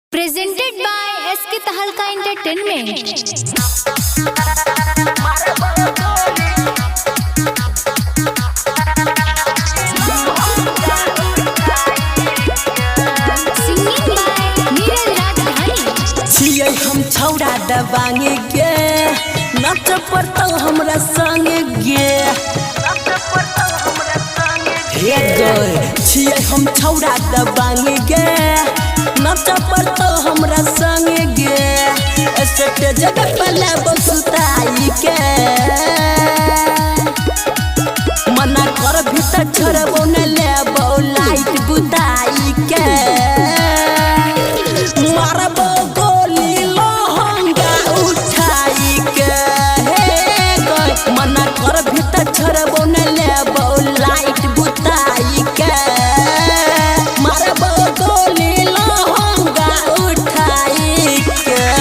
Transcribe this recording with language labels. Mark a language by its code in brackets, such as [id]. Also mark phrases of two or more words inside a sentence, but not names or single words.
[en] Presented by SK Tahalka Entertainment. Singing by Neeraj Rajdhani. [anp] छियै हम छौड़ा दबांगे गे नच पड़तौ हमरा संगे गे हे गए छियै हम छौड़ा दबांगे गे नच पड़तौ हमरा संगे गे स्टेज पर लेबो सुताई के मना कर भीतर छोड़बो न लेबो लाइट बुताई के मारबो गोली लहंगा उठाई के हे गए मना कर भीतर छोड़बो न लेबो लाइट बुताई के मारबो गोली लहंगा उठाई के